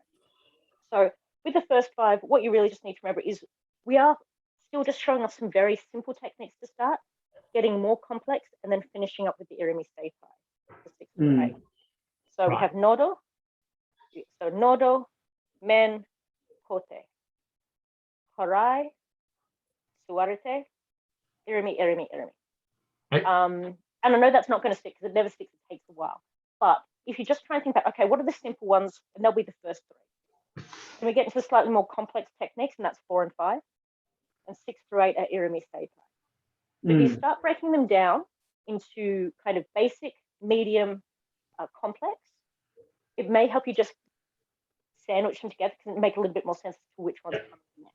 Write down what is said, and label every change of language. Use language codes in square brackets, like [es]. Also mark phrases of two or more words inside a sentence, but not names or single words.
[en] So with the first 5, what you really just need to remember is we are still just showing off some very simple techniques to start, getting more complex, and then finishing up with the [ja] irimi seitai [en] for 6 and 8. So we have nodo. So nodo, men, [ja] kote, harai, suwarete, irimi, irimi, irimi. [en] And I know that's not going to stick because it never sticks. It takes a while. But if you just try and think about, okay, what are the simple ones? And they'll be the first 3. Then we get into slightly more complex techniques, and that's 4 and 5. And 6 through 8 are [ja] irimi seitai. [en] So if you start breaking them down into kind of basic, medium, complex, it may help you just sandwich them together because it make a little bit more sense to which ones come next.